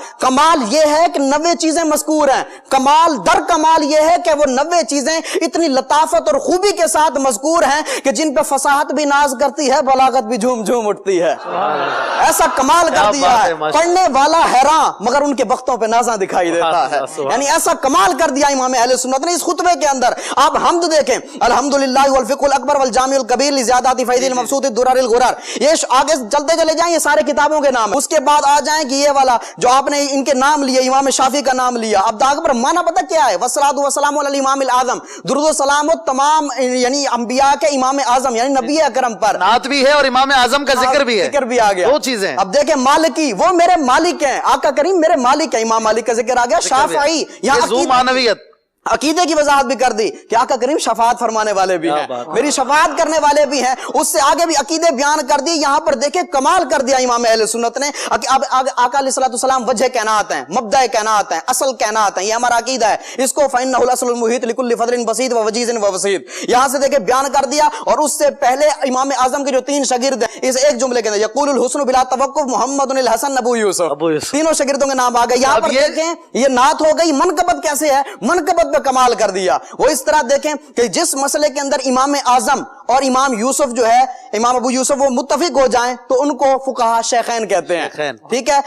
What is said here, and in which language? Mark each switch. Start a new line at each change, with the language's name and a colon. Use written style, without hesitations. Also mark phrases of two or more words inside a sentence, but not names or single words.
Urdu: کمال یہ ہے کہ 90 چیزیں مذکور ہیں، کمال در کمال یہ ہے کہ وہ 90 چیزیں اتنی لطافت اور خوبی کے ساتھ مذکور ہیں کہ جن پہ فصاحت بھی ناز کرتی ہے، بلاغت بھی جھوم جھوم اٹھتی ہے۔ ایسا کمال کر دیا ہے، پڑھنے والا حیران مگر ان کے بختوں پہ نازاں دکھائی دیتا ہے، یعنی ایسا کمال کر دیا امام اہل سنت نے اس خطبے کے اندر۔ آپ حمد دیکھیں، الحمدللہ والفقہ الاکبر والجامع الکبیر لزیادات فیض المبسوط الدرر الغرر، یہ آگے چلتے چلے جائیں، یہ سارے کتابوں کے نام۔ اس کے بعد آ جائیں کہ یہ والا جو آپ نے ان کے نام لیے، امام شافعی کا نام لیا، اب داغ پر معنی پتہ کیا ہے؟
Arabic: والصلاة والسلام الإمام الأعظم,
Urdu: درود و سلام تمام یعنی انبیاء کے امام اعظم یعنی نبی اکرم پر. نعت بھی ہے اور امام اعظم کا ذکر بھی ہے, ذکر بھی آ گیا, دو چیزیں. اب دیکھیں، مالکی وہ میرے مالک ہیں، آقا کریم میرے مالک ہے، امام مالک کا ذکر آ گیا. شافعی، یہاں मानवियत عقیدے کی وضاحت بھی کر دی کہ آقا کریم شفاعت فرمانے والے بھی ہیں، میری شفاعت کرنے والے بھی ہیں. اس سے آگے بھی عقیدے بیان کر دی۔ یہاں پر دیکھے کمال کر دیا امام اہل سنت نے. اب آقا علیہ السلام وجہ کائنات ہیں، مبدا کائنات ہیں، اصل کائنات ہیں، یہ ہمارا عقیدہ ہے.
Arabic: इसको فإنه الأصل المحيط لكل فضل بسيط و وجيز و وسيط,
Urdu: یہاں سے دیکھے بیان کر دیا. اور اس سے پہلے امام اعظم کے جو 3 شاگرد ہیں، اس ایک جملے کے اندر
Arabic: يقول الحسن بلا توقف محمد الحسن أبو يوسف,
Urdu: تینوں شاگردوں کے نام آ گئے. یہاں پر دیکھیں یہ نعت ہو گئی۔ منقبت کیسے ہے، منقبت پہ کمال کر دیا. وہ اس طرح دیکھیں کہ جس مسئلے کے اندر امام اعظم اور امام یوسف جو ہے، امام ابو یوسف، وہ متفق ہو جائیں تو ان کو فقہاء شیخین کہتے ہیں، ٹھیک ہے.